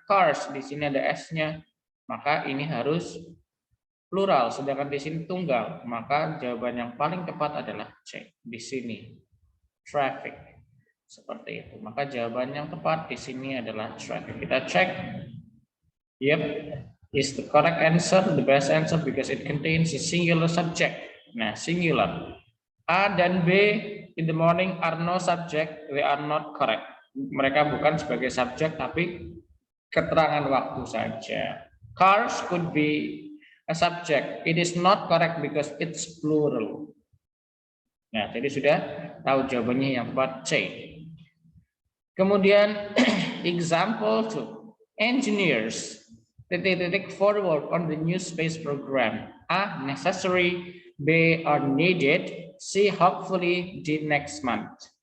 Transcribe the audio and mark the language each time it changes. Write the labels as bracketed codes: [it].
[id] Cars. Di sini ada s-nya. Maka ini harus plural. Sedangkan di sini tunggal. Maka jawaban yang paling tepat adalah C. Di sini traffic. Seperti itu. Maka jawaban yang tepat di sini adalah traffic. Kita cek. Yep. [en] Is the correct answer the best answer because it contains a singular subject. Nah, singular. A dan B in the morning are no subject, they are not correct. [id] Mereka bukan sebagai subjek tapi keterangan waktu saja. [en] Cars could be a subject. It is not correct because it's plural. [id] Nah, jadi sudah tahu jawabannya yang tepat C. Kemudian example 2. [en] Engineers forward on the new space program. A, necessary. B, are needed. C, hopefully the next month.